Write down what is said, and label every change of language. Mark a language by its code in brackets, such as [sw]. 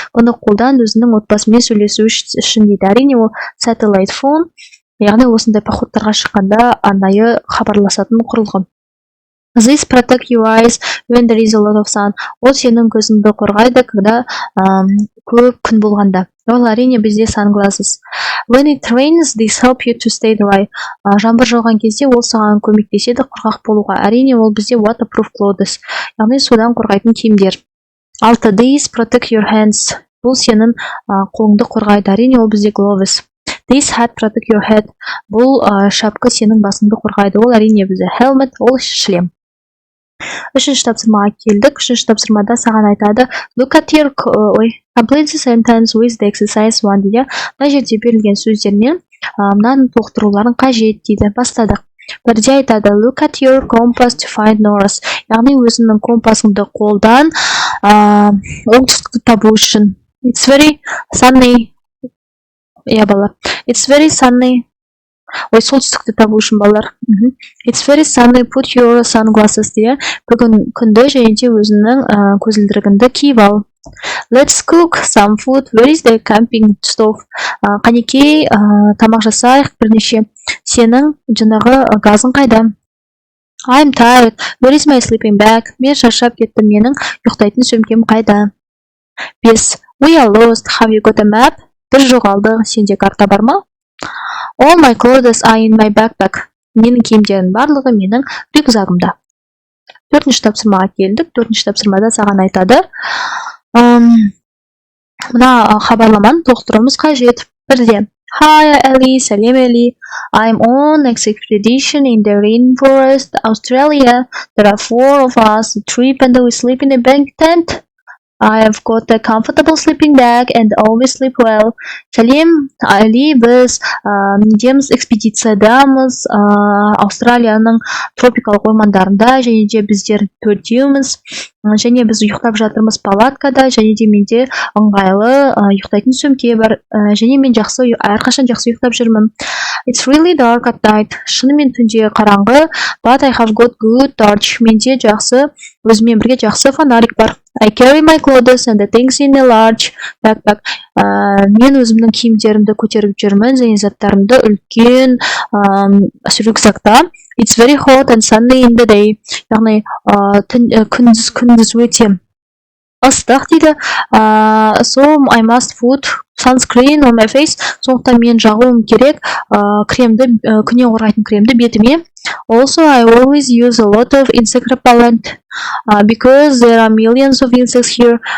[kk] Бұны қолдан өзінің отбасымен сөйлесу үшін дейді. Әрине ол satellite phone. Яғни осындай походтарға шыққанда арнайы хабарласатын құрылғы. [en] This protect your eyes when there is a lot of sun. [kk] Ол сенің көзіңді қорғайды, когда көп күн болғанда. Ол әрине бізде sunglasses. [en] When it rains, this help you to stay dry. [kk] Жаңбыр жауған кезде ол саған көмектеседі құрғақ болуға. Әрине ол бізде waterproof clothes. Яғни судан қорғайтын киімдер. 6. [en] These protect your hands. [kk] Бұл сенің қолыңды қорғайды. Әрине ол бізде gloves. [en] This hat protect your head. [kk] Бұл шапка сенің басыңды қорғайды. Ол әрине бізде helmet, ол шлем. Үшінші тапсырмаға келдік. Үшінші тапсырмада саған айтады [en] look at your complete the sentence with the exercise 1 дейді. [kk] Мына жерде берілген сөздермен мынаның толықтыруларын қажет дейді. Бастадық. Бірде айтады [en] look at your compass to find north. [kk] Яғни өзіңнің компасыңды қолдан оңтүстікті табу үшін. [en] It's very sunny. Балалар. It's very sunny. [kk] Солтүстікті табу үшін балалар. [en] It's very sunny, put your sunglasses дейді. [kk] Бүгін күнді және де өзінің көзілдірігіңді киіп ал. [en] Let's cook some food. Where is the camping stove? [kk] Қанекей тамақ жасайық бірнеше. Сенің жаңағы газың қайда? [en] I'm tired. Where is my sleeping bag? [kk] Мен шаршап кеттім. Менің ұйықтайтын сөмкем қайда? [en] 5. We are lost. Have you got a map? [kk] Біз жоғалды. Сенде карта бар ма? [en] All my clothes are in my backpack. [kk] Менің киімдерім барлығы менің рюкзагымда. 4-ші тапсырмаға келдік. 4-ші тапсырмада саған айтады. Мына хабарламаны толықтыруымыз қажет. Бірде. [en] Hi Ellie, сәлем Ellie. I'm on an expedition in the rainforest, Australia. There are 4 of us. The trip and we sleep in a bank tent. I have got a comfortable sleeping bag and always sleep well. [kk] Сәлем, Али, біз недеміз экспедициядамыз, Австралияның тропикалық ормандарында, және де біздер 4-еуміз, және біз ұйықтап жатырмыз палаткада, және де менде ыңғайлы ұйықтайтын сөмке бар, және мен әрқашан жақсы ұйықтап жүрмін. [en] It's really dark at night. [kk] Шынымен түнде қараңғы, [en] but I have got good torch. [kk] Менде өзімен бірге жақсы фонарик бар. [en] I carry my clothes and the things in a large backpack. [kk] Мен өзімнің киімдерімді көтеріп жүрмін, және заттарымды үлкен рюкзакта. [en] It's very hot and sunny in the day. [kk] Яғни күндіз өте ыстық дейді. [en] So I must put sunscreen on my face. [kk] Сондықтан мен жағуым керек күннен қорғайтын кремді бетіме. [en] Also, I always use a lot of insect repellent because there are millions of insects here.